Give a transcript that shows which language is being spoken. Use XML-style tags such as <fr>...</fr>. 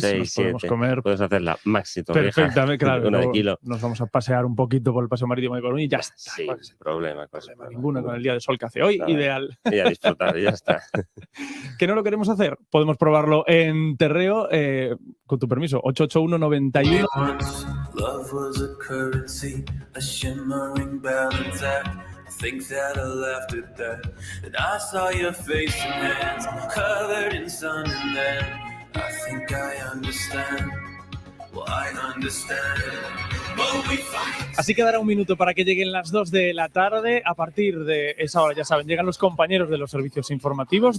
<es>6, podemos 7. comer. Puedes hacer la maxi Perfectamente, claro. una de kilo. Nos vamos a pasear un poquito por el paseo marítimo de Coruña y ya está. Sí, sin problema. Ninguno con el día de sol que hace hoy, ideal. Y a disfrutar, y ya está. ¿Que no lo queremos hacer? Podemos probarlo en Terreo, con tu permiso, 881-91.</es> <en>Love was a currency, a shimmering balance act. I think that I laughed at that. And I saw your face and hands covered in sun, and then I think I understand. Well, I understand. But we fight.</en> <es>Así que dará un minuto para que lleguen las 2 de la tarde. A partir de esa hora, ya saben, llegan los compañeros de los servicios informativos.</es>